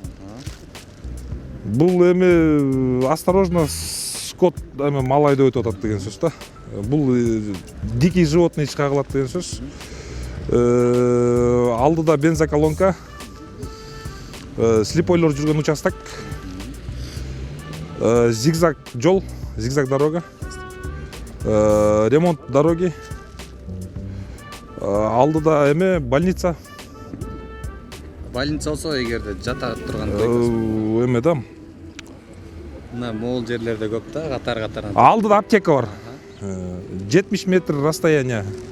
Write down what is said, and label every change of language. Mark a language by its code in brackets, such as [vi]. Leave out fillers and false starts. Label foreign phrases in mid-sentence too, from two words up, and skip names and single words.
[ky] Бул эме осторожно, скот эме мал айдап өтүп атат деген сөз да. Бул [ru] дикий животный [ky] ишке калат деген сөз. Алдыда бензоколонка, слепойлор жүргөн участок, зигзаг жол, [ru] зигзаг дорога, ремонт дороги, [ky] алдыда эме больница. Больница болсо эгерде жата турган эме да. Мына могул жерлерде көп да, катар-катарынан. Алдыда аптека бар. 70 метр расстояние.